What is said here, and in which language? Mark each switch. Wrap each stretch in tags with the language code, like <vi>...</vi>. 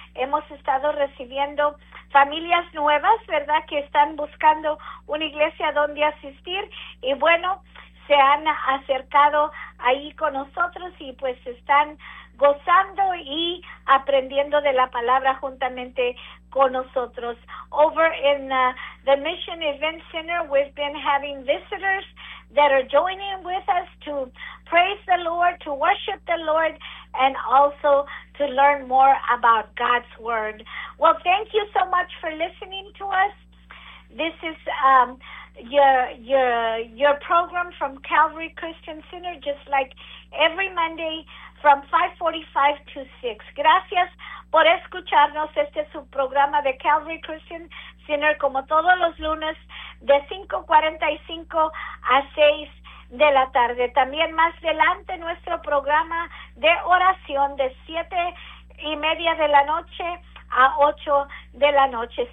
<es>Hemos estado recibiendo familias nuevas, ¿verdad?, que están buscando una iglesia donde asistir, y bueno, se han acercado ahí con nosotros y pues están gozando y aprendiendo de la palabra juntamente con nosotros.</es> <en>Over in the Mission Event Center, we've been having visitors that are joining with us to praise the Lord, to worship the Lord, and also to learn more about God's Word. Well, thank you so much for listening to us. This is your program from Calvary Christian Center, just like every Monday from 5:45 to 6.</en> <es>Gracias por escucharnos. Este es su programa de Calvary Christian Center, como todos los lunes, de 5:45 a 6 de la tarde. También más adelante, nuestro programa de oración de 7:30 de la noche a 8 de la noche.</es>